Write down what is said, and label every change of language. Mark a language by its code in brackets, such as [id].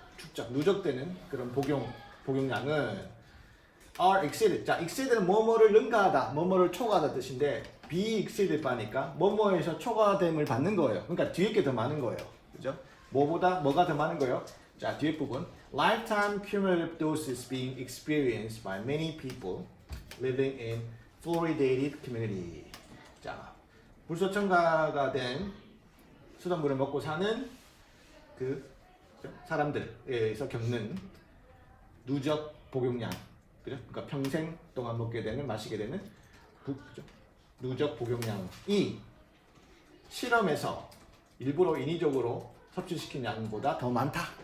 [ko] 축적, 누적되는 그런 복용량은 [en] are exceeded. [ko] 자, exceed는 뭐뭐를 능가하다, 뭐뭐를 초과하다 뜻인데 be exceeded 바니까 뭐뭐에서 초과됨을 받는 거예요. 그러니까 뒤에 게 더 많은 거예요. 그죠? 뭐보다 뭐가 더 많은 거예요? 자, 뒤에 부분. [en] Lifetime cumulative doses being experienced by many people living in fluoridated community. [ko] 자, 불소 첨가가 된 수돗물을 먹고 사는 그 사람들에서 겪는 누적 복용량, 그죠? 그러니까 평생 동안 먹게 되는, 마시게 되는 그죠? 누적 복용량이 실험에서 일부러 인위적으로 섭취시킨 양보다 더 많다.